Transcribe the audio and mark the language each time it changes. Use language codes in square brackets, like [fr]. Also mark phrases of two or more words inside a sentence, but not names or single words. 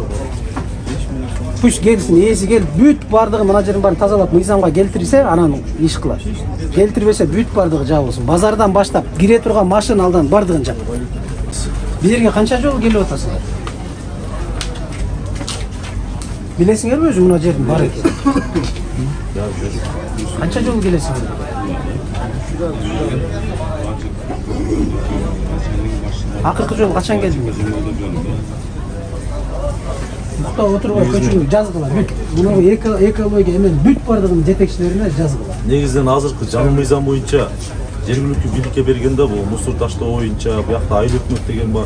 [ky] Пусть келсин, ээси келип бүт бардыгын мына жерин баарын тазалап мыйзамга келтирсе, анан иш кылат. Келтирбесе бүт бардыгы жабылсын. Базардан баштап кире турган машиналардан бардыгын жап. Бул жерге канча жолу келип атасыңар? Билесиңерби өзү мына жердин бар экен? [uz] Qancha jol kelesiz? [ky] Акыркы жолу качан келдиңиз? Мукта отурбай көчүрүп жазгыла. Бүт муну экология эмен бүт бардыгын жетекчилерине жазгыла. Негизинен азыркы жаңы мыйзам боюнча жергиликтүү бийликке бергенде бул мусор таштоо боюнча буякта айыл өкмөт деген бар.